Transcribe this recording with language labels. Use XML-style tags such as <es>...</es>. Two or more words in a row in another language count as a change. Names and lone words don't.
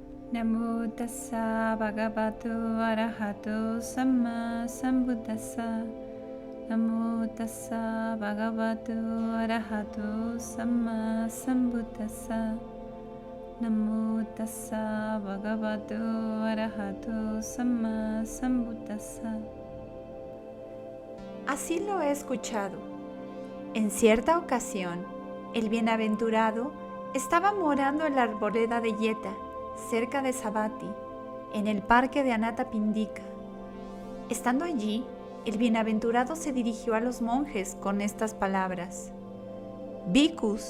<pi>Namo tassa bhagavato arahato samma sambuddhassa. Namo tassa bhagavato arahato samma sambuddhassa. Namo tassa bhagavato arahato samma sambuddhassa.</pi> <es>Así lo he escuchado. En cierta ocasión, el bienaventurado estaba morando en la arboleda de Yeta, cerca de Savatthi, en el parque de Anathapindika. Estando allí, el bienaventurado se dirigió a los monjes con estas palabras: Bhikkhus.</es>